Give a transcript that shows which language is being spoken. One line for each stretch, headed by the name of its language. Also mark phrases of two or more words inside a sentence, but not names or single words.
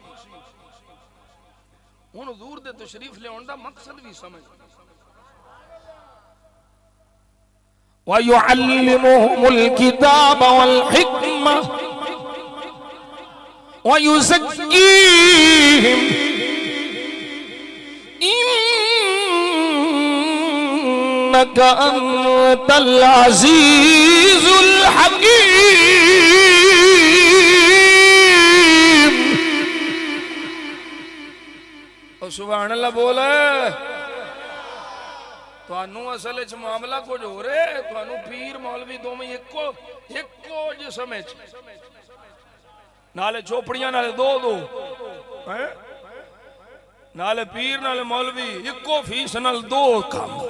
Punjabi: ہن حضور دے تشریف لیاؤن دا مقصد بھی سمجھ.
Arabic: ويعلمهم الكتاب والحكمة ويزكيهم إنك أنت العزيز الحكيم.
Punjabi: سبحان اللہ بولے. تھانوں اصل چ معاملہ کچھ ہو رہا ہے، تھانوں پیر مولوی دوویں اکو جسم چ، نالے چوپڑیاں نالے دو دو ہیں، نالے پیر نالے مولوی اکو فیس نال دو کام.